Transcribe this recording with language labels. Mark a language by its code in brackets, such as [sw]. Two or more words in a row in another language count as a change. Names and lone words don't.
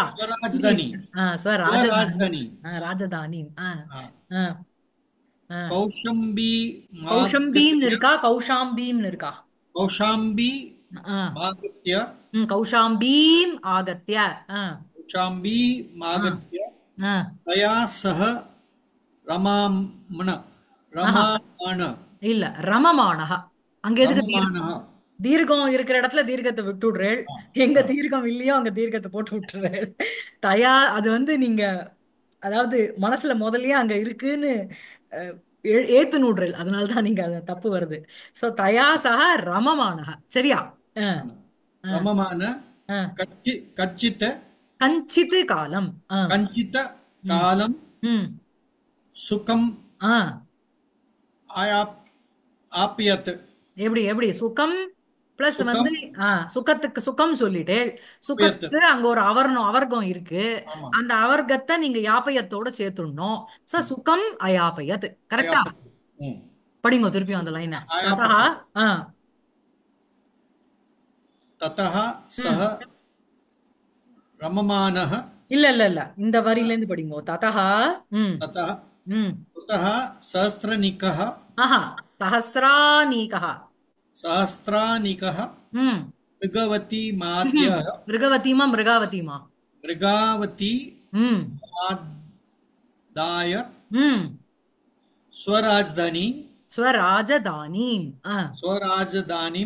[sa] ஸ்வராஜ்தானி [ta] இங்கிலீஷ். ஸ்வராஜதானி. [sa] ஸ்வராஜ்தானி ராஜதானி. ஆ. ஆ. ஆ. கௌஷம்பி கௌஷம்பீம்னு மாகத்ய [ta] இருக்கா, கௌஷாம்பீம்னு இருக்கா? [sa] கௌஷாம்பி ஆ. மாகத்ய कौशाम्बीम् आगत्य. ஆ. कौशाम्बी ஆ मागत्य ஆ तया सह रमामण ஆஹா रमामण [ta] இல்ல ரமமானஹா. அங்க எதுக்கு தீர்க்கம்? [sa] रममाणः [ta] தீர்க்கம் இருக்கிற இடத்துல தீர்க்கத்தை விட்டு விடுறேள். आ, எங்க आ, தீர்க்கம் இல்லையோ அங்க தீர்க்கத்தை போட்டு விட்டுறேள். தயா அது வந்து நீங்க அதாவது மனசுல முதல்லயே அங்க இருக்குன்னு அஹ், ஏத்து நூடுறேள். அதனாலதான் நீங்க அது தப்பு வருது. சோ [sa] तया सह रममाणः. [ta] சரியா? அஹ், அஹ், [sa] रममान அஹ். कच्चित् कञ्चित् कालम्. कञ्चित् ம் कालं ம் सुखम् ஆ आयाप आप्यत् [ta] எப்படி எப்படி சுகம் பிளஸ் வந்து [sa] सुखम् [ta] சுகத்துக்கு சுகம் சொல்லிட்டேள். [sa] आप्यत् [ta] சுகத்துக்கு அங்க ஒரு அவர்கம் இருக்கு. ஆமா அந்த அவர்க்கத்தை நீங்க யாப்பயத்தோட சேர்த்துடணும். சோ [sa] सुखम् अयापयत्. [ta] கரெக்டா? [sa] आयापत् [ta] படிங்க திருப்பியும் அந்த லைனை. [sa] ததா आयापत् ஆ ततः सः ம் रममाणः [ta] இல்ல இல்ல இல்ல இந்த வரியில இருந்து படிங்க. [sa] ததா ம் ततः ம் ततः सहस्रनिकः ஆஹா சஹசிரானீகா. सहस्रानिकः ம் मृगवती ம்ஹும். माद्यः மிருகவதிமா மிருகாவதிமா? मृगावती ம் मादाय ம் स्वराजधानी ஸ்வராஜதானீம். स्वराजधानीं